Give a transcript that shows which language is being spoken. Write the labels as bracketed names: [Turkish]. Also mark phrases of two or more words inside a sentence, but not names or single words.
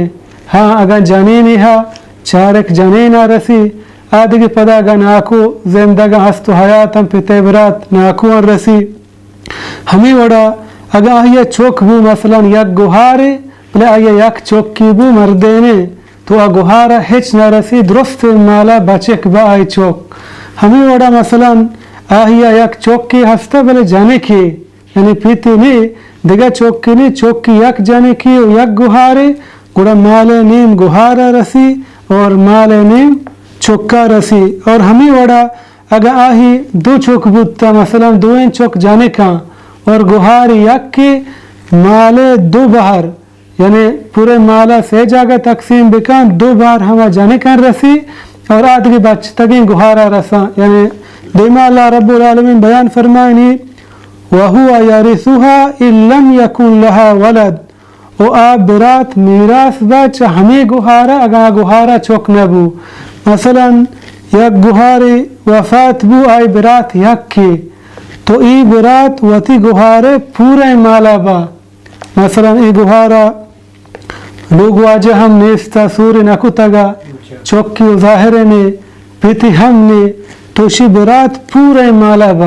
[Baluchi] ہاں اگر جنینی ہا چارک جنینہ رسی آدھگی پدا گا ناکو زندگا ہستو حیاتم پتے برات ناکو ان رسی. ہمیں وڑا اگر آئیے چوک بو مثلا یک گوھارے بلے آئیے یک چوک کی بو مردینے تو آ گوھارا ہچ نہ رسی درست مالا بچک با آئی چوک. ہمیں وڑا مثلا آئیے یک چوک کی ہستا بلے جانے کی یعنی پیتی نہیں دیگا چوک کی نہیں چوک کی یک جانے کی یک گوھارے گوڑا مال نیم گوھارا رسی اور مال نیم چوکا رسی. اور ہمیں وڑا اگر آہی دو چوک بودتا مثلا دوین چوک جانے کا اور گوھاری یک کی مال دو بہر یعنی پورے مالا سے جاگہ تقسیم بکن دو بار ہما جانے کن رسی اور آدھگی بچتگی گوھارا رسا. یعنی دیما [Arabic] اللہ رب العالمین [Baluchi] بیان فرمائنی [Arabic] وَهُوَ يَرِثُهَا إِن لَمْ يَكُنْ لَهَا وَلَد [Baluchi] و آب برات میراث بچ ہمیں گوھارا اگر گوھارا چوک نبو. مثلا یک گوھاری وفات بو آئی برات یک کی تو ای برات وتی گوھارے پورے مالا با. مثلا ای گوھارا لوگ واجہ ہم نیستا سوری نکتگا چوکی ظاہرے نے پیتی ہم نے تو شی برات پورے مالا با.